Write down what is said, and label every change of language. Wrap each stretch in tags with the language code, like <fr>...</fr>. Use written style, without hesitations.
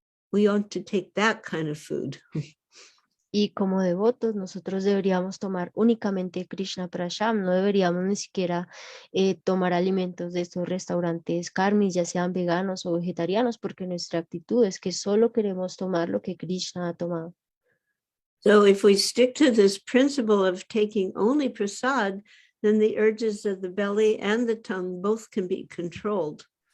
<en>We want to take that kind of food.</en> <es>Y como devotos nosotros deberíamos tomar únicamente Krishna prasad, no deberíamos ni siquiera tomar alimentos de estos restaurantes karmis, ya sean veganos o vegetarianos, porque nuestra actitud es que solo queremos tomar lo que Krishna ha tomado.</es> <en>So if we stick to this principle of taking only prasad, then the urges of the belly and the tongue both can be controlled.</en>